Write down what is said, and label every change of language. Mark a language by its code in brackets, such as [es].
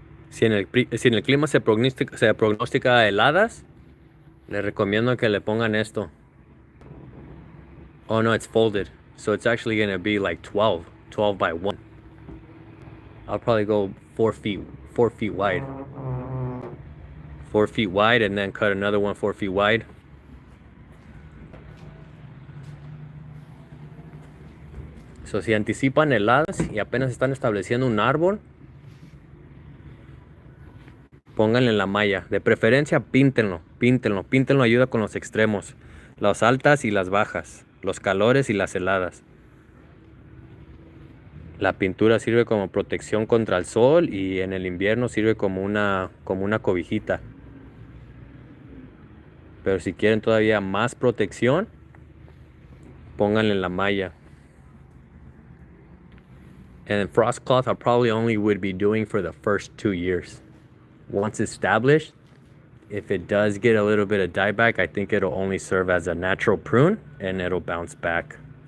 [es] Si en el clima se prognostica heladas, les recomiendo que le pongan esto. Oh no, it's folded. So it's actually going to be like 12 by 1. I'll probably go 4 feet wide. 4 feet wide, and then cut another one 4 feet wide. So si anticipan heladas y apenas están estableciendo un árbol, pónganle la malla. De preferencia, píntenlo. Ayuda con los extremos. Las altas y las bajas. Los calores y las heladas. La pintura sirve como protección contra el sol y en el invierno sirve como una cobijita. Pero si quieren todavía más protección, pónganle la malla. [en] And frost cloth I probably only would be doing for the first 2 years. Once established, if it does get a little bit of dieback, I think it'll only serve as a natural prune and it'll bounce back.